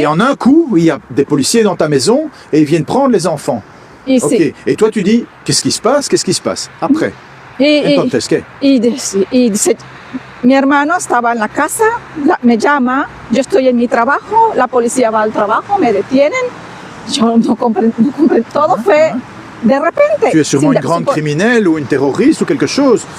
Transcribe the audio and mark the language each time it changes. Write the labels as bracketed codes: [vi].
[fr] et en un coup, il y a des policiers dans ta maison, et ils viennent prendre les enfants. [es] Y Ok. sí. [fr] Et toi, tu dis, qu'est-ce qui se passe? Qu'est-ce qui se passe? Après. [es] Y Entonces, ¿qué? dice, mi hermano estaba en la casa, me llama, yo estoy en mi trabajo, la policía va al trabajo, me detienen, yo no comprendo, todo fue de repente. [fr] Tu es sûrement une grande criminelle ou une terroriste ou quelque chose.